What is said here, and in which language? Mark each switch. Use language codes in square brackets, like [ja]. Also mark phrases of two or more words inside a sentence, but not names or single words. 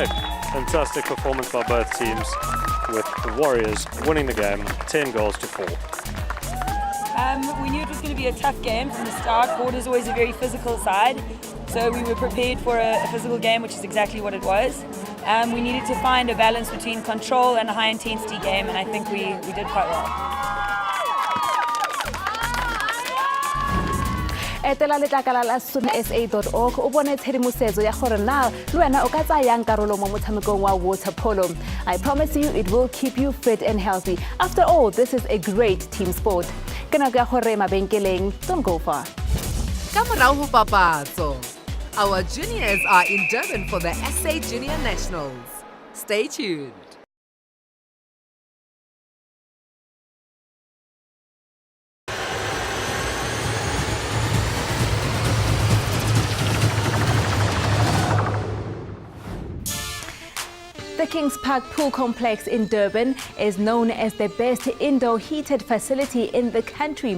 [en] Fantastic performance by both teams, with the Warriors winning the game 10 goals to 4. We knew it was going to be a tough game from the start. Border is always a very physical side, so we were prepared for a physical game, which is exactly what it was. We needed to find a balance between control and a high-intensity game, and I think we did quite well. [tn] etela letlakala la sa.org o bone tshedimosetso ya gore na le wena o ka tsayang karolo mo motshamekong wa water polo. [en] I promise you it will keep you fit and healthy. After all, this is a great team sport. [tn] Ke nako ya gore mabenkeleng, [en] don't go far. [st] Ka morao ho papatso. [en] Our juniors are in Durban for the SA Junior Nationals. Stay tuned. The Kings Park Pool Complex in Durban is known as the best indoor heated facility in the country.